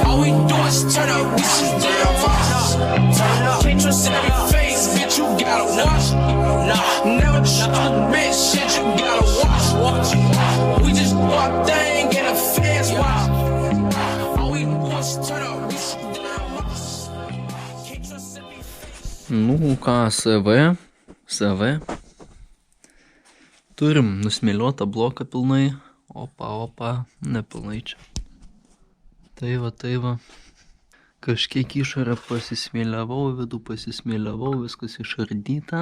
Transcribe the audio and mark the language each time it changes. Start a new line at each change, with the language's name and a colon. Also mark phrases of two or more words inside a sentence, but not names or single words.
English: All we do is turn up, we some damn watch. Can't trust every face, bitch, you gotta watch. Nah, never trust a bitch, shit, you gotta watch. We just do our thing, get a feds watch. All we do is turn up, we some damn watch. Can't trust every face.
Lithuanian: Nu ką, SV. Turim nusmėliotą bloką pilnai. Opa, nepilnai čia. Tai va. Kažkiek išorę pasismėliavau, vidų pasismėliavau, viskas išardyta.